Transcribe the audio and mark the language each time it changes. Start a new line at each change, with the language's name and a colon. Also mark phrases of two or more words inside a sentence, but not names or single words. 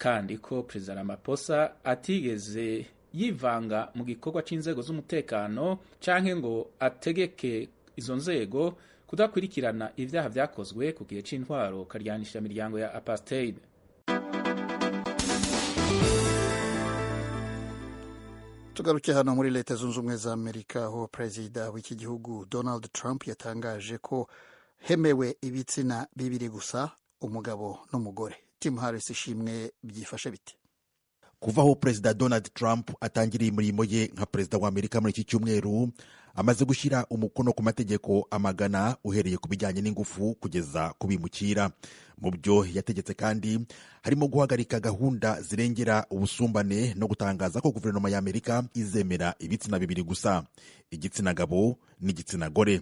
Rundi: Yavuze kandi ko perezida Ramaphosa atigeze yivanga mu gikorwa c'inzego z'umutekano canke ngo ategeke izo nzego kudakurikirana ivyaha vyakozwe ku gihe c'intwaro karyanisha imiryango ya apartheid.
Kinyarwanda: Tugaruke hano muri Leta Zunze Ubumwe za Amerika, aho perezida w'iki gihugu Donald Trump yatangaje ko hemewe ibitsina bibiri gusa, umugabo n'umugore. Tim Harris, ishimwe byifashe bite? Kuva aho perezida Donald Trump atangiriye imirimo ye nka perezida wa Amerika muri iki cyumweru, amaze gushyira umukono ku mategeko amagana uhereye ku bijyanye n'ingufu kugeza ku bimukira. Mu byo yategetse kandi harimo guhagarika gahunda zirengera ubusumbane no gutangaza ko guverinoma ya Amerika izemera ibitsina bibiri gusa, igitsina gabo n'igitsina gore.